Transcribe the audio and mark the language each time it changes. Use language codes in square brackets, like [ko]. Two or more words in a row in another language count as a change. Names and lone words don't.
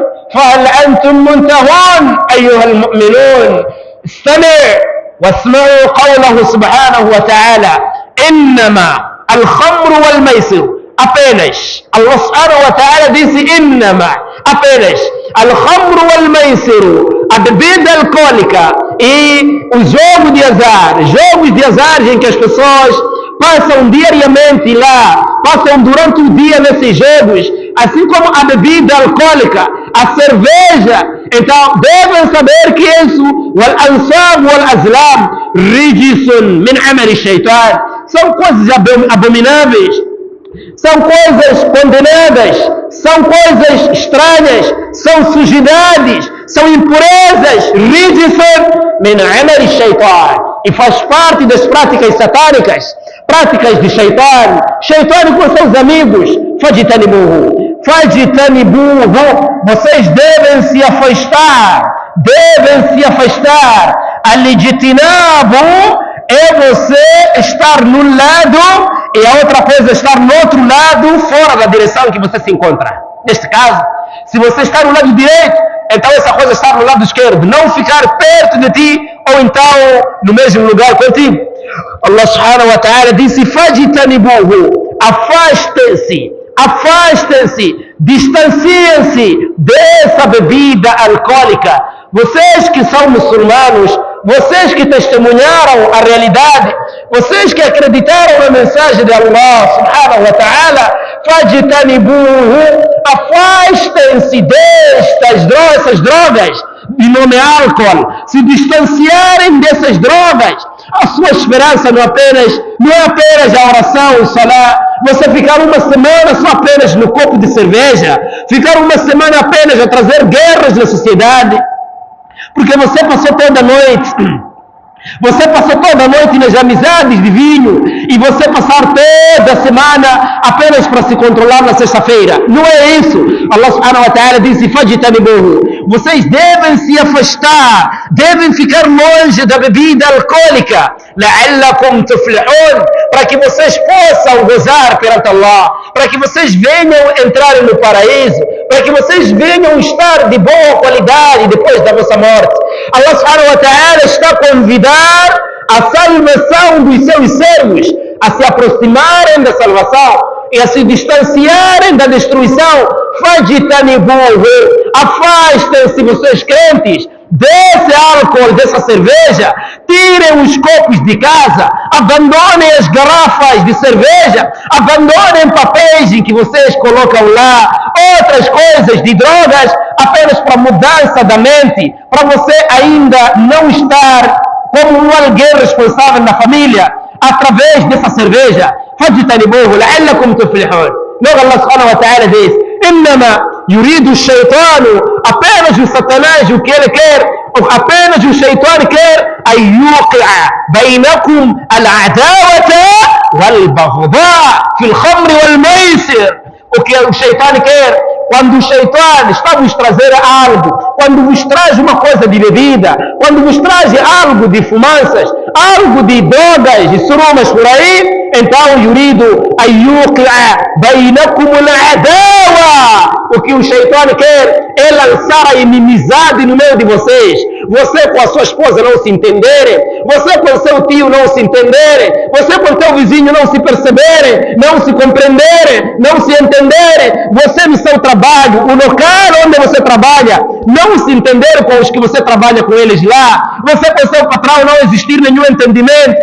[ar] فهل أنتم منتهون أيها المؤمنون؟ استمع واسمعوا قوله سبحانه وتعالى إنما الخمر والميسر. [pt] Apenas [ar] الله سبحانه وتعالى [pt] disse إنما, apenas [ar] الخمر والميسر, [pt] a bebida alcoólica e o jogo de azar, jogos de azar em que as pessoas passam diariamente lá, passam durante o dia nesses jogos, assim como a bebida alcoólica, a cerveja. Então devem saber que isso, [ar] والأنصاب والأزلام رجس من عمل الشيطان, [pt] são coisas abomináveis, são coisas condenadas, são coisas estranhas, são sujidades, são impurezas, [ar] رجس من عمل الشيطان, [pt] e faz parte das práticas satânicas, práticas de shaitan, shaitan com seus amigos. Fajtanibuhu, vocês devem se afastar, al-ijtinabu é você estar num lado e a outra coisa é estar no outro lado, fora da direção que você se encontra. Neste caso, se você está no lado direito, então essa coisa está no lado esquerdo, não ficar perto de ti ou então no mesmo lugar contigo. [ar] الله سبحانه وتعالى [pt] disse fajtanibuhu, afastem-se, distanciem-se dessa bebida alcoólica. Vocês que são muçulmanos, vocês que testemunharam a realidade, vocês que acreditaram na mensagem de [ar] الله سبحانه وتعالى, [pt] fajtanibuhu, afastem-se dessas drogas de nome álcool, se distanciarem dessas drogas. A sua esperança não é apenas a oração, o salá, você ficar uma semana só apenas no copo de cerveja, ficar uma semana apenas a trazer guerras na sociedade, porque você passou toda a noite nas amizades de vinho e você passar toda a semana apenas para se controlar na sexta-feira. Não é isso. [ar] الله سبحانه وتعالى [pt] disse fajtanibuhu, vocês devem se afastar, devem ficar longe da bebida alcoólica, [ar] لعلكم تفلحون, [pt] para que vocês possam gozar perante Allah, para que vocês venham entrar no paraíso, para que vocês venham estar de boa qualidade depois da vossa morte. [ar] الله سبحانه وتعالى [pt] está a convidar a salvação dos seus servos, a se aproximarem da salvação e a se distanciarem da destruição. Fajtanibuhu, afastem-se vocês crentes desse álcool, dessa cerveja, tirem os copos de casa, abandonem as garrafas de cerveja, abandonem papéis em que vocês colocam lá outras coisas de drogas, apenas para mudança da mente, para você ainda não estar como um alguém responsável na família, através dessa cerveja. [ar] فاجتنبوه لعلكم تفلحون. [pt] Logo [ar] الله سبحانه وتعالى [pt] diz [ar] إنما يريد الشيطان, [pt] apenas o Satanás, o que ele quer, apenas o Shaitan quer, [ar] أن يوقع بينكم العداوة والبغضاء في الخمر والميسر. [pt] O que o Shaitan quer, quando o Shaitan está a vos trazer algo, quando vos traz uma coisa de bebida, quando vos traz algo de fumaças, algo de drogas e surumas por aí, então [ar] يريد أن يوقع بينكم العداوة [pt] o que o Shaitã quer é lançar a inimizade no meio de vocês. Você com a sua esposa não se entenderem, você com o seu tio não se entenderem, você com o teu vizinho não se perceberem, não se compreenderem, não se entenderem, você no seu trabalho, o local onde você trabalha, não se entender com os que você trabalha com eles lá, você com o seu patrão não existir nenhum entendimento.